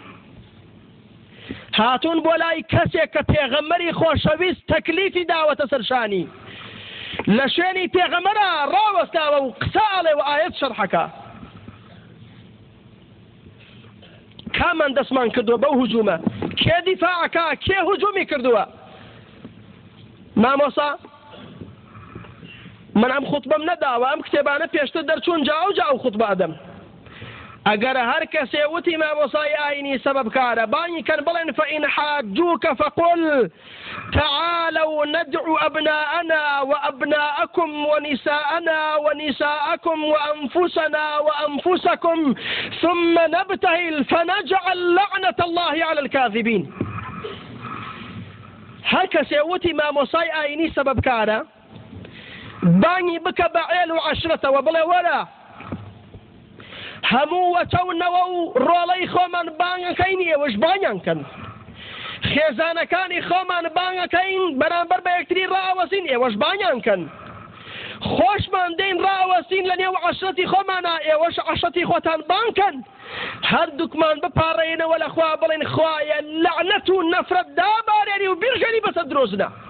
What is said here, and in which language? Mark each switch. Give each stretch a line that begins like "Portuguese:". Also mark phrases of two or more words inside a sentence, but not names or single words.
Central Kurdish: هاتون بۆ لای کەسێک کە پێغەمبەری خۆشەویست تەکلیفی داوەتە سەرشانی لە شوێنی پێغەمبەرە ڕاوەستاوە و قسە ئەڵێ و ئایەت شەرحەکە کامان دەستمان کردووە بەو هجوومە کێ دیفاعەکە کێ هجوومی کردووە مامۆسا من ئەم خوتبەم نەداوە ئەم کتێبانە پێشتر دەرچوون جاو جاو خوتبە ئەدەم ئەگەر هەر کەسێ وتی مامۆسای ئاینی سەبەبکارە بانی کەن بڵێن
Arabic: فإن حاجوك فقل تعالوا ندعو أبناءنا وأبناءكم ونساءنا ونساءكم وأنفسنا وأنفسكم ثم نبتهل فنجعل لعنة الله على الكاذبين
Central Kurdish: هەر کەسێ وتی مامۆسای ئاینی سەبەبکارە بانگی بکە بە عێل و عەشرەتەوە بڵێ وەرە هەموو وەچەونەوە و ڕۆڵەی خۆمان بانگەکەین ئێوەش بانیان کەن خێزانەکانی خۆمان بانگەکەین بەرامبەر بە یەکتری ڕائەوەسین ئێوەش بانیان کەن خۆشمان دێین ڕائەوەسین لە نێو عەشرەتی خۆمانە ئێوەش عەشرەتی خۆتان بانکەن هەردووکمان بپاڕێنەوە لە خوا بڵێن خوایە لەعنەت و نەفرەت دابارێنی و بیرژێنی بەسەر درۆزنە